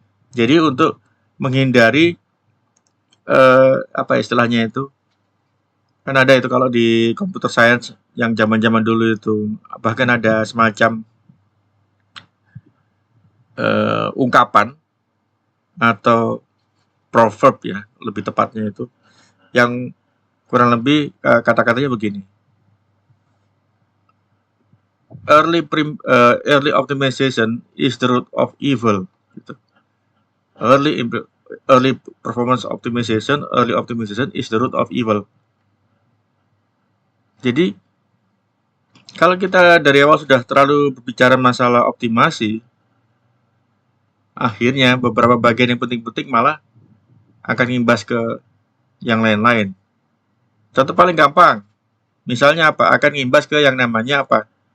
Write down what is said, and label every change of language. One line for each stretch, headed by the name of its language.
Indonesian: Jadi untuk menghindari apa istilahnya itu, kan ada itu kalau di computer science yang zaman-zaman dulu itu bahkan ada semacam ungkapan atau proverb ya lebih tepatnya itu yang kurang lebih kata-katanya begini.
English: Early optimization is the root of evil.
Indonesian: Gitu.
English: Early performance optimization, early optimization is the root of evil.
Indonesian: Jadi kalau kita dari awal sudah terlalu berbicara masalah optimasi, akhirnya beberapa bagian yang penting-penting malah akan ngimbas ke yang lain-lain. Contoh paling gampang, misalnya apa? Akan ngimbas ke yang namanya apa?